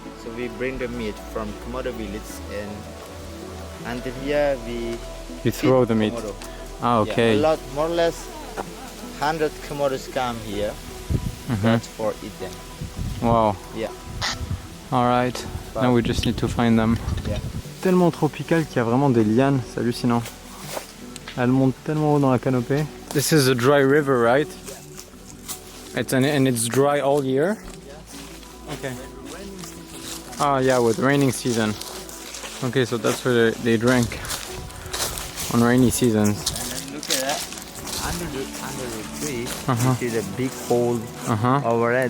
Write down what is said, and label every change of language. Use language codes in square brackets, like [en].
[en] So we bring the meat from Komodo village and until here we You throw feed the meat. Komodo. Ah, Yeah, okay. a lot, more or less 100 Komodos come here. That's for eat them. Wow. Yeah. Alright. Now we just need to find them. Yeah. [fr] Tellement tropical qu'il y a vraiment des lianes, c'est hallucinant. Elles montent tellement haut dans la canopée. [en] This is a dry river, right? And it's dry all year? Okay. Ah yeah, with raining season. Okay, so that's where they drink on rainy seasons. And then look at that. Under the tree, you see the big hole over there.